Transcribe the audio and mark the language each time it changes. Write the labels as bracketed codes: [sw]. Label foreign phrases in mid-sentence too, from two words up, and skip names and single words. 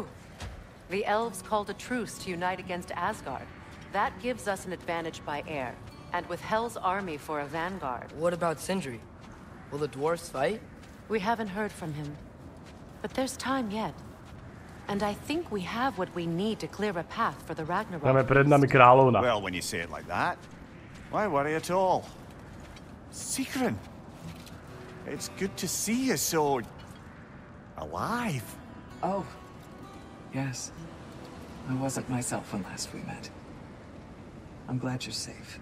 [en] The elves called a truce to unite against Asgard. That gives us an advantage by air. And with Hell's army for a vanguard. What about Sindri? Will the dwarves fight? We haven't heard from him. But there's time yet. And I think we have what we need to clear a path for the Ragnarok. [sk] Máme pred nami kráľovna. [en] Well, when you say it like that, why worry at all? Sigrun! It's good to see you so... alive. Oh, yes. I wasn't myself when last we met. I'm glad you're safe.